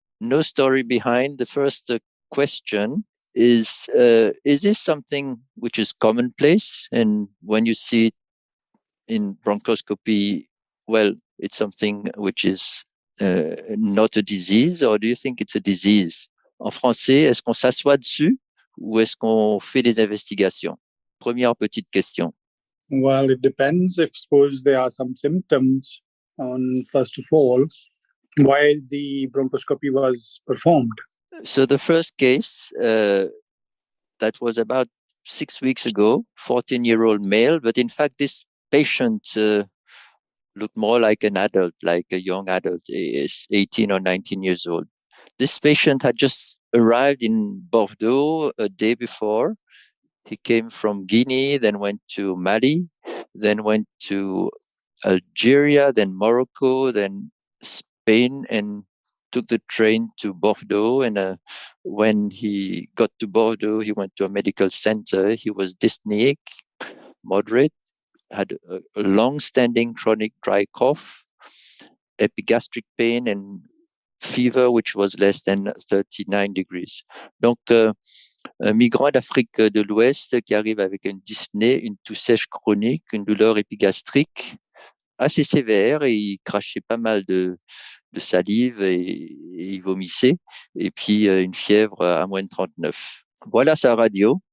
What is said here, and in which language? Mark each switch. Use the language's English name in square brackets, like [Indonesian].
[English] No story behind. The first question is this something which is commonplace? And when you see it in bronchoscopy, well, it's something which is not a disease, or do you think it's a disease? [French] En français, est-ce qu'on s'assoit dessus ou est-ce qu'on fait des investigations? Première petite question. [English] Well, it depends. If suppose there are some symptoms on first of all, why the bronchoscopy was performed. So the first case, that was about 6 weeks ago, 14-year-old male, but in fact, this patient looked more like an adult, like a young adult, is 18 or 19 years old. This patient had just arrived in Bordeaux a day before. He came from Guinea, then went to Mali, then went to Algeria, then Morocco, then Spain, and took the train to Bordeaux. And when he got to Bordeaux, he went to a medical center. He was dyspneic, moderate, had a long-standing chronic dry cough, epigastric pain, and fever, which was less than 39 degrees. [French] Donc, un migrant d'Afrique de l'Ouest qui arrive avec une dyspnée, une toux sèche chronique, une douleur épigastrique assez sévère, et il crachait pas mal de salive et il vomissait, et puis une fièvre à moins de 39. Voilà sa radio.